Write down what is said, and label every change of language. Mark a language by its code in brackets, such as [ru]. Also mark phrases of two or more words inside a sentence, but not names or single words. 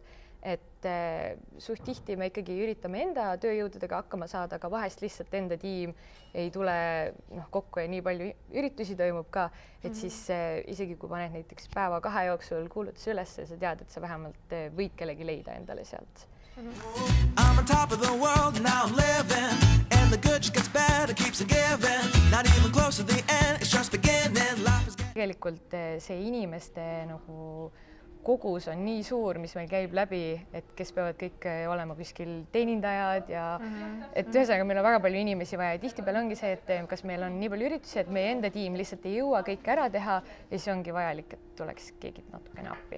[et] Et suht tihti me ikkagi üritame enda tööjõududega hakkama saada, aga vahest lihtsalt enda tiim ei tule kokku ja nii palju üritusi toimub ka, et siis isegi kui paned näiteks päeva 2 jooksul kuulutuse üles, sa tead, et sa vähemalt võid kellegi leida endale sealt. [en] I'm on top of the world, now I'm living and the good just gets better, keeps on giving, not even close to the end, it's just beginning, life is [et] tegelikult see inimeste nagu kogus on nii suur, mis meil käib läbi, et kes peavad kõik olema kuskil teenindajad ja et ühesõnaga meil on väga palju inimesi vaja ja tihtipeale ongi see, et kas meil on nii palju üritusi, et meie enda tiim lihtsalt ei jõua kõik ära teha ja siis ongi vajalik, et tuleks keegi natukene appi.